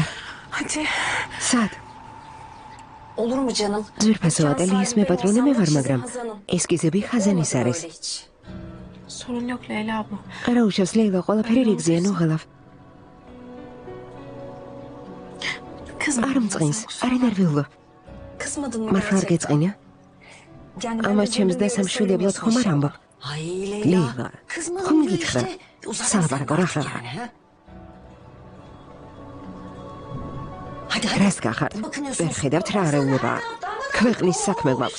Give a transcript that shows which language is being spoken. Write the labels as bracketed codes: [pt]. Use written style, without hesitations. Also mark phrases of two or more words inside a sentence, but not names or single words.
[tr] Hadi. Sat. Olur mu canım? [ka] ზურფასო ატელიეს მეპატრონე მე ვარ, მაგრამ ესკიზები ხაზანის არის. [tr] Sorun yok Leyla abla. [ka] არა უშავს ლეილა, ყველაფერი რიგზია, ნუ ღელავ. [tr] Kızım. [ka] არ მწყინს, არ ენერვიულო. [tr] Kızmadın mı? [ka] მართლა არ გეწყინა? ამას ჩემს დასამშვიდებლად ხომ არ ამბობ? Ay ლეილა, ხომ გითხრა? სალაპარაკო რა ხარ? რას გახართ? ვერ ხედავთ რა არეულებაა. ქვეყნის საქმე გვაქვს.